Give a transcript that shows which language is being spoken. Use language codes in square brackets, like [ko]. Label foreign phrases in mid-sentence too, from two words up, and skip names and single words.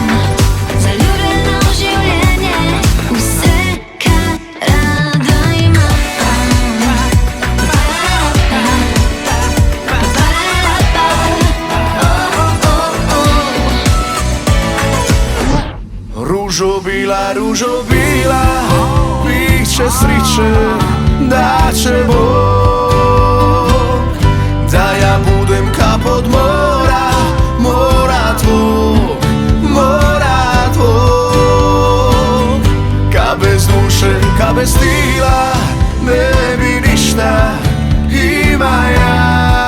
[sl] Zaljubljeno življenje, vse kar rada imam. [hr] Ružo bila, bit će sriće, da će Bog. Da ja budem kap od mora, mora tvog, mora tvog. Ka bez duše, ka bez stila, ne bi ništa ima ja.